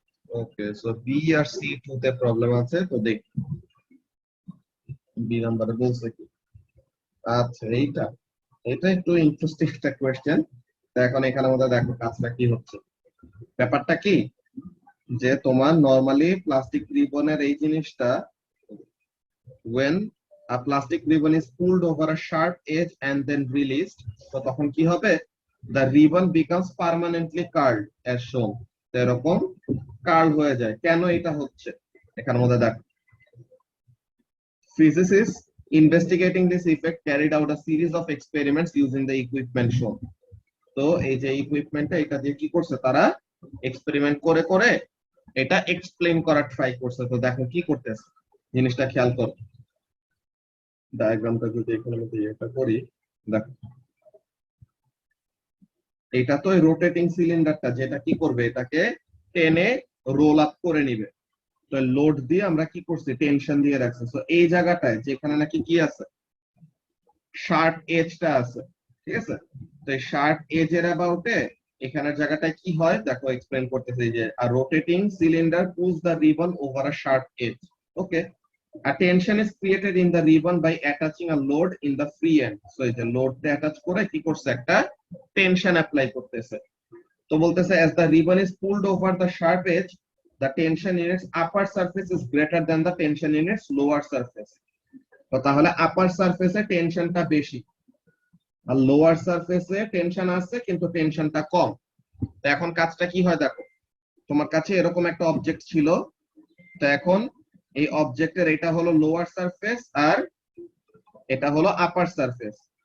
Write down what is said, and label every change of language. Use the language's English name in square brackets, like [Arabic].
[Bangla] ওকে, so B আর C2 তে problem আছে, তো দেখি বি নাম্বারে বলছে কি। আচ্ছা এটা একটু ইন্টারেস্টিং একটা কোয়েশ্চেন। তো এখন এখানে আমাদের দেখো কাজটা কি হচ্ছে। ব্যাপারটা কি, যে তোমার নরমালি প্লাস্টিক রিবনের এই জিনিসটা when [English] a plastic ribbon is pulled over a sharp edge and then released, [Bangla] তো তখন কি হবে, [English] the ribbon becomes permanently curled as shown, [Bangla] তো এরকম কার্ল হয়ে যায়। কেন এটা হচ্ছে এখানের মধ্যে দেখ, [English] physicists investigating this effect carried out a series of experiments using the equipment shown, [Bangla] তো এই যে ইকুইপমেন্টটা এটা দিয়ে কি করছে, তারা এক্সপেরিমেন্ট করে করে এটা এক্সপ্লেইন করার ট্রাই করছে। তো দেখো কি করতেছে জিনিসটা খেয়াল করো, ডায়াগ্রামটা যদি এখানে মধ্যে এটা করি, দেখো এটা তো রোটেটিং সিলিন্ডারটা, যেটা কি করবে, এটাকে টেনে রোল আপ করে নিবে। তো লোড দিয়ে আমরা কি করছি, টেনশন দিয়ে রাখছি। তো এই জায়গাটায় যেখানে নাকি কি আছে, শার্প এজটা আছে, ঠিক আছে, তো এই শার্প এজের অ্যাবাউটে এখানের জায়গাটায় কি হয় দেখো, এক্সপ্লেইন করতেছে যে [English] a rotating cylinder pulls the ribbon over a sharp edge. Okay, a tension is created in the ribbon by attaching a load in the free end. [Bangla] So এই যে লোডটা অ্যাটাচ করে কি করছে, একটা টেনশন অ্যাপ্লাই করতেছে। তো বলতেছে [English] as the ribbon is pulled over the sharp edge, the tension in its upper surface is greater than the tension in its lower surface. [Bangla] তো তাহলে আপার সারফেসে টেনশনটা বেশি আর লোয়ার সারফেসে টেনশন আছে কিন্তু টেনশনটা কম। তো এখন কাজটা কি হয় দেখো, তোমার কাছে এরকম একটা অবজেক্ট ছিল, তো এখন এই অবজেক্টের এটা হলো লোয়ার সারফেস আর এটা হলো আপার সারফেস।